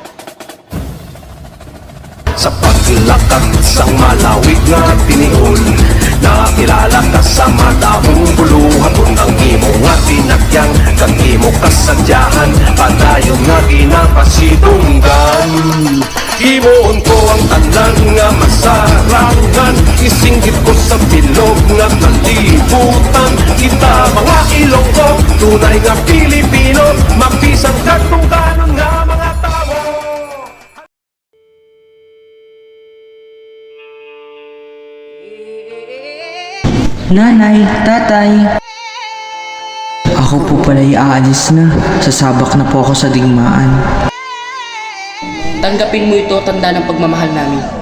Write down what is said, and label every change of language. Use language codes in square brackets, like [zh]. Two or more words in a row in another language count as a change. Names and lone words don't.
[hil] Sa paglakad sang malawig nga tiniol, nakilala ka sa madamong buluhan kung ang imo nga tinagyang kang imo kasadyahan, padayon nga ginapasidunggan. Himuon ko ang tanan nga masarangan, isinggit ko sa bilog nga kalibutan. Kita mga Ilonggo, tunay nga Pilipino, mapisang katungkanan nga mga tao. [tl] Nanay, tatay. Ako po pala'y aalis na. Sasabak na po ako sa digmaan. Tanggapin mo ito, tanda ng pagmamahal namin.